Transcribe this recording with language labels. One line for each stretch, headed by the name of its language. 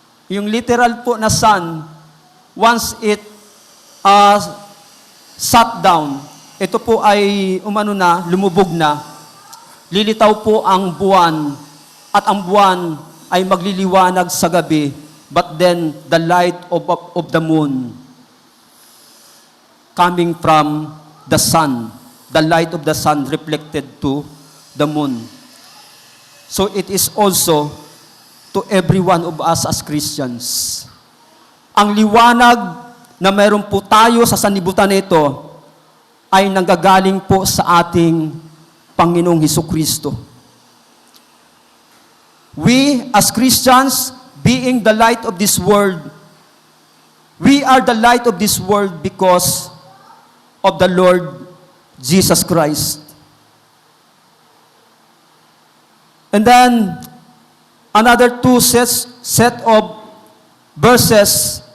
Filipino: Yung literal po na
English: sun, once it sat down,
Filipino: ito po ay lumubog na, lilitaw po ang buwan, at ang buwan ay magliliwanag sa gabi,
English: but then the light of the moon coming from the sun, the light of the sun reflected to the moon. So it is also to every one of us as Christians.
Filipino: Ang liwanag na meron po tayo sa sanlibutan nito ay nanggagaling po sa ating Panginoong Hesukristo.
English: We as Christians, being the light of this world, we are the light of this world because of the Lord Jesus Christ. And then, another two set of verses.